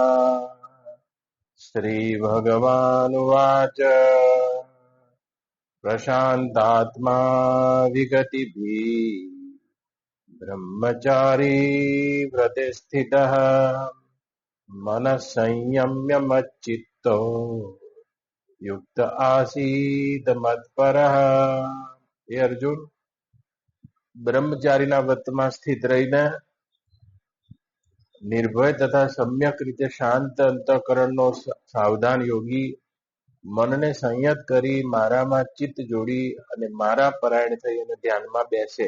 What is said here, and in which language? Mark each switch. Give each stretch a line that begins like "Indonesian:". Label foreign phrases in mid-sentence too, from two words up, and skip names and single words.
Sanskrit: श्रीभगवानुवाच प्रशान्तात्मा विगतिभिः ब्रह्मचारी व्रते स्थितः मनः संयम्य मच्चित्तो युक्त आसीत मत्परः। हे अर्जुन,
Gujarati: બ્રહ્મચારીના વ્રતમાં સ્થિત રહીને નિર્ભય તથા સમ્યક રીતે શાંત અંતઃકરણનો સાવધાન યોગી મનને સંયત કરી મારામાં ચિત્ત જોડી અને મારા પરાયણ થઈ અને ધ્યાનમાં બેસે.